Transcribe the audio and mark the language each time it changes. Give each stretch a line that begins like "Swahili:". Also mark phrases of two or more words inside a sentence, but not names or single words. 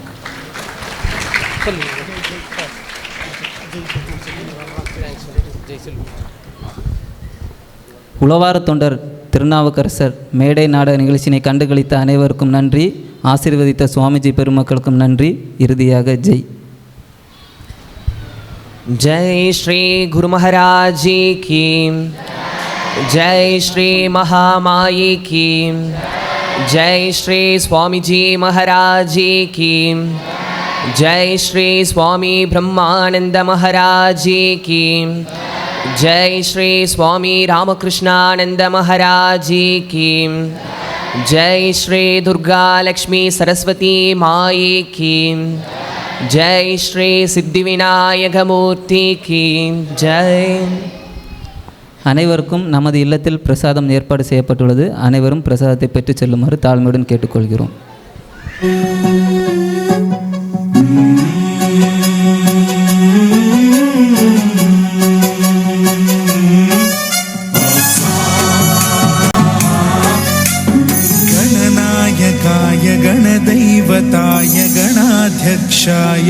Tamil: உளவார தொண்டர் திருநாவுக்கரசர் மேடை நாடக நிகழ்ச்சியினை கண்டுகளித்த அனைவருக்கும் நன்றி. ஆசீர்வதித்த சுவாமிஜி பெருமக்களுக்கும் நன்றி. இறுதியாக ஜெய்.
Hindi: जय श्री गुरु महाराज जी की, जय श्री महामाई की, जय श्री स्वामी जी महाराज जी की, जय श्री स्वामी ब्रह्मानंद महाराज जी की, जय श्री स्वामी रामकृष्णानंद महाराज जी की, जय श्री दुर्गा लक्ष्मी सरस्वती माई की, जय श्री सिद्धिविनायक मूर्ति की जय.
Tamil: அனைவருக்கும் நமது இல்லத்தில் பிரசாதம் ஏற்பாடு செய்யப்பட்டுள்ளது. அனைவரும் பிரசாதத்தை பெற்று செல்லுமாறு தாழ்மையுடன் கேட்டுக்கொள்கிறோம்.
Sanskrit: गणनायकाय गणदैवताय गणाध्यक्षाय